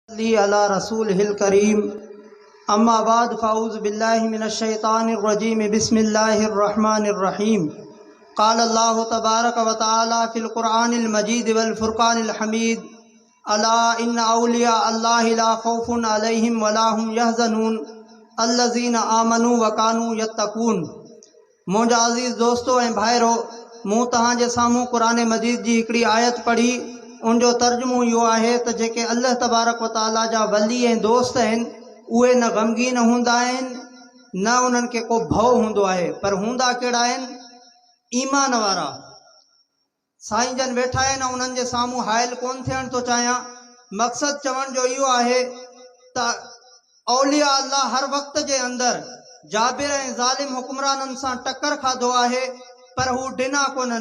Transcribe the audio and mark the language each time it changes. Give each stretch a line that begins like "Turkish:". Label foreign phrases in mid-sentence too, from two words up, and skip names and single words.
Arabic: على رسوله الكريم أما بعد فأعوذ بالله من الشيطان الرجيم بسم الله الرحمن الرحيم قال الله تبارك وتعالى في القرآن المجيد والفرقان الحميد ألا إن أولياء الله لا خوف عليهم ولا هم يحزنون الذين آمنوا وكانوا يتقون.
Sindhi: मुंहिंजा अज़ीज़ दोस्तों ऐं भाइरो, मूं तव्हांजे साम्हूं क़ुरान मजीद जी हिकिड़ी आयत पढ़ी। उनजो तर्जुमो इहो आहे त जेके
Arabic: الله تبارك وتعالى
Sindhi: जा वली ऐं दोस्त आहिनि उहे न ग़मगीन हूंदा आहिनि, न उन्हनि खे को भउ हूंदो आहे, पर हूंदा कहिड़ा आहिनि? ईमान वारा। साईं जन वेठा आहिनि, उन्हनि जे साम्हूं हाइल कोन थियण थो चाहियां। मक़सदु चवण जो इहो आहे त
Arabic: أولياء الله
Sindhi: हर वक़्त जे अंदरि जाबिर ऐं ज़ालिम हुक्मराननि सां टकर खाधो आहे, पर हू ॾिना कोन्हनि।